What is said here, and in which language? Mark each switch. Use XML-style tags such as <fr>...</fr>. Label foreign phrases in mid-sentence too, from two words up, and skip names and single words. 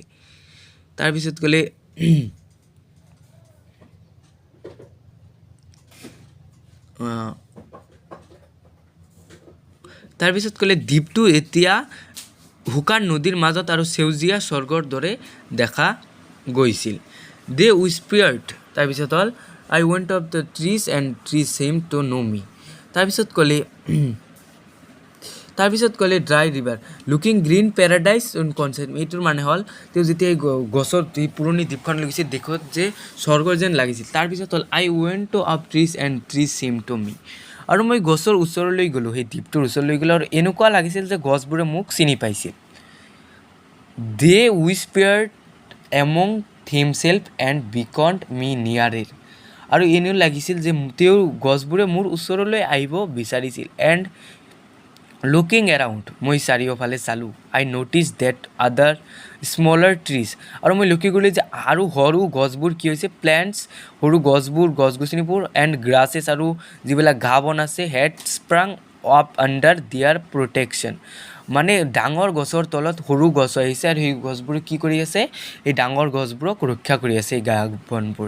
<as>তাৰপিছত ক'লে দ্বীপটো এতিয়া শুকান নদীৰ মাজত আৰু সেউজীয়া স্বৰ্গৰ দৰে দেখা গৈছিল।</as> <en>they whispered,</en> <as>তাৰপিছত হ'ল</as> <en>I went up the trees and trees seemed to know me.</en> <as>তাৰপিছত ক'লে</as> <en>dry river looking green paradise on concept,</en> <as>এইটোৰ মানে হ'ল তেওঁ যেতিয়া গছৰ পুৰণি দ্বীপখন লাগিছিল দেখত যে স্বৰ্গৰ যেন লাগিছিল। তাৰপিছত হ'ল</as> <en>I went to up trees and trees seemed to me,</en> <as>আৰু মই গছৰ ওচৰলৈ গ'লোঁ, সেই দ্বীপটোৰ ওচৰলৈ গ'লোঁ আৰু এনেকুৱা লাগিছিল যে গছবোৰে মোক চিনি পাইছিল।</as> <en>They whispered among themselves and beckoned me nearer,</en> <as>আৰু এনেও লাগিছিল যে তেওঁ গছবোৰে মোৰ ওচৰলৈ আহিব বিচাৰিছিল।</as> <en>and looking around,</en> <as>মই চাৰিওফালে চালোঁ।</as> <en>I noticed that other smaller trees,</en> <as>আৰু মই লক্ষ্য কৰিলোঁ যে আৰু সৰু গছবোৰ কি হৈছে, প্লেণ্টছ, সৰু গছ-গছনিবোৰ</as> <en>and grasses,</en> <as>আৰু যিবিলাক ঘাঁহ বন আছে,</as> <en>had sprung up under their protection,</en> <as>মানে ডাঙৰ গছৰ তলত সৰু গছ আহিছে আৰু সেই গছবোৰে কি কৰি আছে, এই ডাঙৰ গছবোৰক ৰক্ষা কৰি আছে এই ঘাঁহ বনবোৰে।</as>